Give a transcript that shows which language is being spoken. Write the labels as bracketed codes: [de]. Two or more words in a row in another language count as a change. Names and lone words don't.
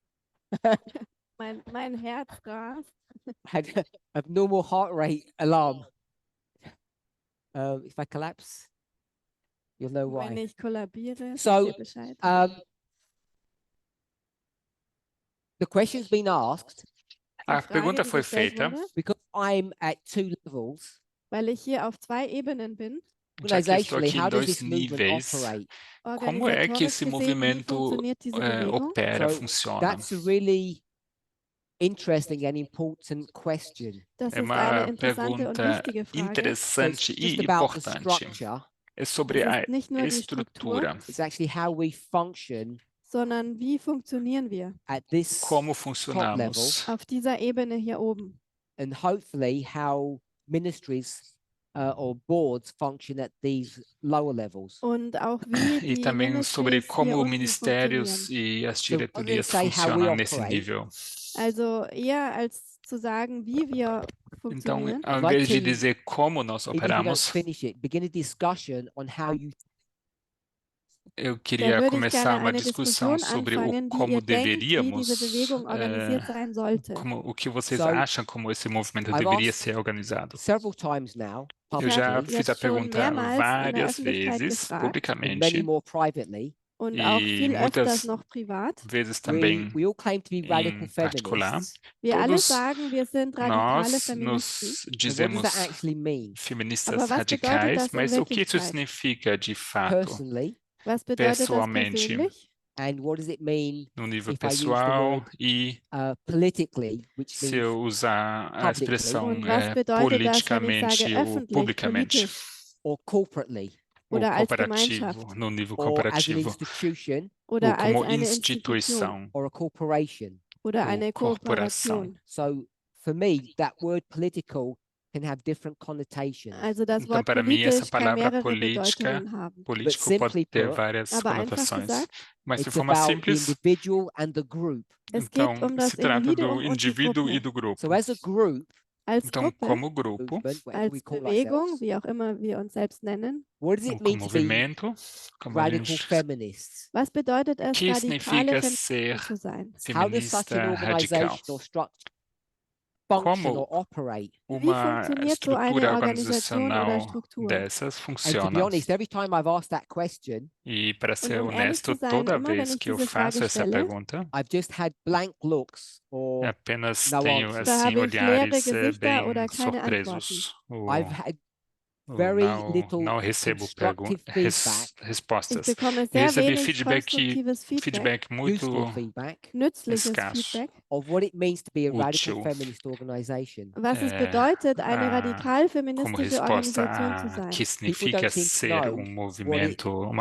[de] Mein Herz rast. [en] Had a abnormal heart rate alarm. If I collapse, you'll know [de] Wenn [en] why. [de] ich kollabiere, [en] So, [de] wisst ihr Bescheid. [en] The question's been asked [de] Die [pt] A [de] Frage, [pt] pergunta [de] die [pt] foi [de] gestellt [pt] feita [de] wurde, [en] because I'm at 2 levels. [de] weil ich hier auf 2 Ebenen bin. [pt] Já que eu estou [en] Organizationally, [pt] aqui em [en] how does [pt] dois [en] this movement [pt] níveis, [en] operate? [pt] como é que [de] Organisatorisch [pt] esse [de] gesehen, wie [pt] movimento [de] funktioniert diese Bewegung? [pt] opera, [en] So [pt] funciona? [en] that's a really interesting and important question. [de] Das [pt] É [de] ist eine [pt] uma [de] interessante und [pt] pergunta [de] wichtige Frage. [en] So [pt] interessante [en] it's just [pt] e [en] about the [pt] importante. [en] structure. [pt] É sobre [de] Es [pt] a [de] ist nicht nur die Struktur, [pt] estrutura, [en] It's actually how we function [de] sondern wie funktionieren wir [en] at this [pt] como [en] top level, [pt] funcionamos [de] auf dieser Ebene hier oben [en] and hopefully how ministries or boards function at these lower levels. [de] und auch wie [pt] e [de] die [pt] também sobre [de] Ministries hier [pt] como [de] unten [pt] ministérios [de] funktionieren. [pt] e as [en] So rather than [pt] diretorias [en] say how we [pt] funcionam nesse [en] operate, [pt] nível. [de] Also eher als zu sagen, wie wir [pt] Então, [de] funktionieren, [pt] ao [en] I'd like [pt] invés de [en] to, [pt] dizer como nós [en] even if you don't [pt] operamos, [en] finish it, begin a discussion on how you [pt] eu da queria [de] würde ich [pt] começar [de] gerne [pt] uma [de] eine [pt] discussão [de] Diskussion [pt] sobre o [de] anfangen, wie [pt] como [de] ihr denkt, wie diese [pt] deveríamos, [de] Bewegung organisiert sein sollte. [pt] o que vocês [en] So, [pt] acham como esse movimento [en] I've [pt] deveria [en] asked [pt] ser organizado. [en] several times now, [pt] Eu já [de] habe [en] publicly, [pt] fiz a [de] jetzt schon [pt] pergunta [de] mehrmals in der [pt] várias [de] Öffentlichkeit [pt] vezes, [de] gefragt [en] and many [pt] publicamente, [en] more privately. [de] und auch [pt] e [de] viel öfters [pt] muitas [de] noch privat. [pt] vezes também [en] We all claim to be radical [pt] em particular. [en] feminists. [de] Wir alle [pt] Todos [de] sagen, wir sind radikale [pt] nós [de] Feministen. [pt] nos [en] So what does [pt] dizemos [en] that actually mean? [pt] feministas [de] Aber was bedeutet [pt] radicais, [de] das in [pt] mas o que isso [de] Wirklichkeit? [pt] significa de fato, [en] Personally, [de] Was bedeutet das [pt] pessoalmente, [de] persönlich? [en] and what does it mean [pt] no nível [en] if I use the [pt] pessoal [en] word [pt] e [en] politically, which [pt] se [en] means [pt] eu usar a [en] publicly, [pt] expressão [de] Und was bedeutet das, wenn ich sage [pt] politicamente ou [de] öffentlich, [pt] publicamente, [de] politisch [en] or corporately, [pt] ou [de] oder als [pt] cooperativo, [de] Gemeinschaft [pt] no nível [en] or as an [pt] cooperativo, [en] institution, [pt] ou [de] oder als [pt] como [de] eine Institution [pt] instituição, [en] or a corporation? [de] oder [pt] ou [de] eine [pt] corporação. [de] Kooperation? [en] So for me, that word political can have different connotations. [de] Also das [pt] Então, [de] Wort [pt] para mim, essa [de] politisch kann [pt] palavra [de] mehrere [pt] política, [de] Bedeutungen haben. [pt] político [en] But [pt] pode [en] simply [pt] ter [en] put, [pt] várias [de] Aber einfach [pt] conotações. [de] gesagt, [pt] Mas de [en] it's [pt] forma [en] about the [pt] simples, [en] individual and the group. [de] es [pt] então, [de] geht um das [pt] se trata do [de] Individuum und die [pt] indivíduo e [de] Gruppe. [pt] do grupo. [en] So as a group, [de] Als [pt] Então, [de] Gruppe, [pt] como grupo, [en] movement, whatever we [de] als [en] call [de] Bewegung, [en] ourselves, [de] wie auch immer wir uns selbst nennen, [en] what does [pt] ou [en] it [pt] como [en] mean to be [pt] movimento, como a [en] radical [pt] gente, [en] feminists? [de] was bedeutet [pt] o [de] es, [pt] que [de] radikale [pt] significa [de] Feministen [pt] ser [de] zu sein? [en] How does such an [pt] feminista radical? [en] organization or structure function or [pt] Como [en] operate? [de] Wie [pt] uma [de] funktioniert so eine [pt] estrutura [de] Organisation oder [pt] organizacional [de] Struktur? [pt] dessas [en] And to be [pt] funciona? [en] honest, every time I've asked that question, [pt] E para ser [de] um ehrlich [pt] honesto, [de] zu sein, [pt] toda [de] immer wenn [pt] vez [de] ich [pt] que eu [de] diese Frage [pt] faço essa [de] stelle, [pt] pergunta, [en] I've just had blank looks or [pt] apenas no tenho [en] answers. [pt] da assim [de] habe ich leere [pt] olhares [de] Gesichter [pt] bem [de] oder keine Antworten. [pt] surpresos, [en] I've had [pt] ou [en] very [pt] não [en] little [pt] recebo [en] constructive feedback, [de] Ich [pt] respostas. [de] bekomme [pt] Eu [de] sehr [pt] recebi [de] wenig konstruktives Feedback, [pt] muito [en] useful feedback [de] nützliches [pt] escasso, [de] Feedback, [en] of what it means to be a radical [pt] útil, [en] feminist organization. [de] was es bedeutet, eine [pt] como [de] radikal-feministische [pt] resposta [de] Organisation zu [pt] a [de] sein. [pt] que [en] People [pt] significa [en] don't seem to [pt] ser [en] know [pt] movimento, uma